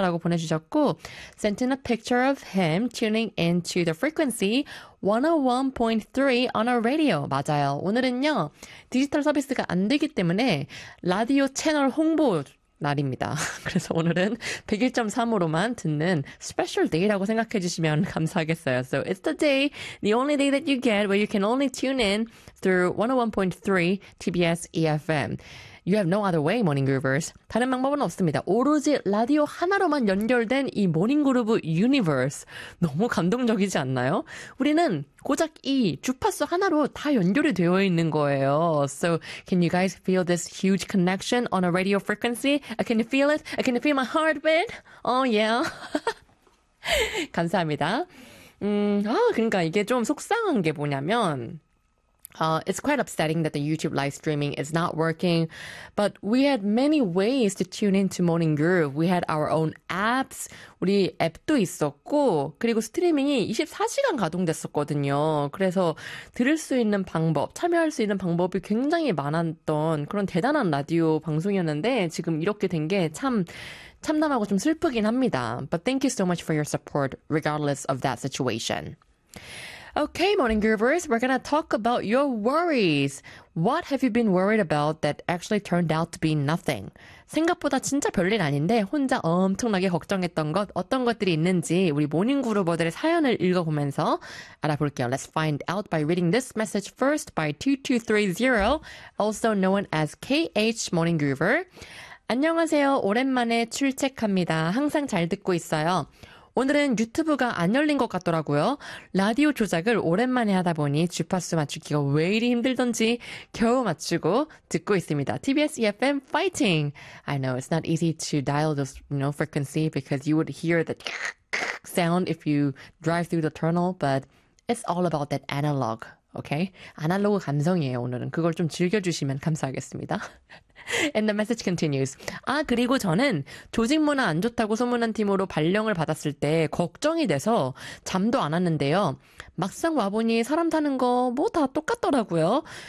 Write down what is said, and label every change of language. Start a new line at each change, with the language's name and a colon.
Korean: 라고 보내주셨고,
English: sent in a picture of him tuning into the frequency 101.3 on our radio.
Korean: 맞아요. 오늘은요, 디지털 서비스가 안 되기 때문에 라디오 채널 홍보 날입니다. 그래서 오늘은 101.3으로만 듣는 스페셜 데이라고 생각해 주시면 감사하겠어요.
English: So it's the day, the only day that you get where you can only tune in through 101.3 TBS EFM. You have no other way, Morning Groovers.
Korean: 다른 방법은 없습니다. 오로지 라디오 하나로만 연결된 이 Morning Groove Universe. 너무 감동적이지 않나요? 우리는 고작 이 주파수 하나로 다 연결이 되어 있는 거예요.
English: So, can you guys feel this huge connection on a radio frequency? Can you feel it? Can you feel my heartbeat? Oh, yeah.
Korean: 감사합니다. 그러니까 이게 좀 속상한 게 뭐냐면
English: it's quite upsetting that the YouTube live streaming is not working, but we had many ways to tune into Morning Groove. We had our own apps.
Korean: 우리 앱도 있었고, 그리고 스트리밍이 24시간 가동됐었거든요. 그래서 들을 수 있는 방법, 참여할 수 있는 방법이 굉장히 많았던 그런 대단한 라디오 방송이었는데, 지금 이렇게 된 게 참, 참담하고 좀 슬프긴 합니다.
English: But thank you so much for your support, regardless of that situation. Okay, Morning Groovers, we're going to talk about your worries. What have you been worried about that actually turned out to be nothing?
Korean: 생각보다 진짜 별일 아닌데 혼자 엄청나게 걱정했던 것, 어떤 것들이 있는지 우리 모닝 그루버들의 사연을 읽어보면서 알아볼게요.
English: Let's find out by reading this message first by 2230, also known as KH Morning Groover.
Korean: 안녕하세요. 오랜만에 출첵합니다. 항상 잘 듣고 있어요. 오늘은 유튜브가 안 열린 것 같더라고요. 라디오 조작을 오랜만에 하다 보니 주파수 맞추기가 왜 이리 힘들던지 겨우 맞추고 듣고 있습니다.
English: TBS EFM fighting! I know it's not easy to dial those, you know, frequency because you would hear the sound if you drive through the tunnel, but it's all about that analog, okay?
Korean: 아날로그 감성이에요, 오늘은. 그걸 좀 즐겨주시면 감사하겠습니다.
English: And the message continues.
Korean: 아, 그리고 저는 조직 문화 안 좋다고 소문난 팀으로 발령을 받았을 때 걱정이 돼서 잠도 안 왔는데요. 막상 와보니 사람 사는 거 뭐 다 똑같더라고요.